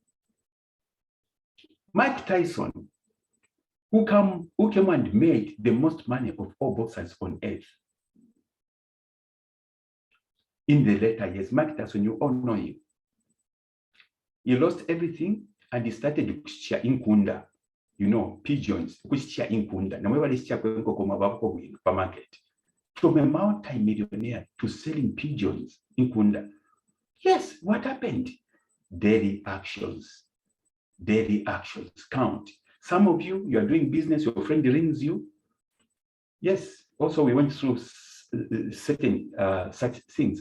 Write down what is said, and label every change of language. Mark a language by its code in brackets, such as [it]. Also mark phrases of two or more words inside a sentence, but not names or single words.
[en] Mike Tyson, who came and made the most money of all boxers on earth. In the later years, Mike Tyson, you all know him. He lost everything and he started [bem] kushia inkunda, [en] pigeons, [bem] kushia inkunda. Na mwewa lishia kwenko kumabako supermarket. [en] From a multi-millionaire to selling pigeons inkunda. Yes, what happened? Daily actions count. Some of you are doing business, your friend rings you. Yes, also we went through certain such things.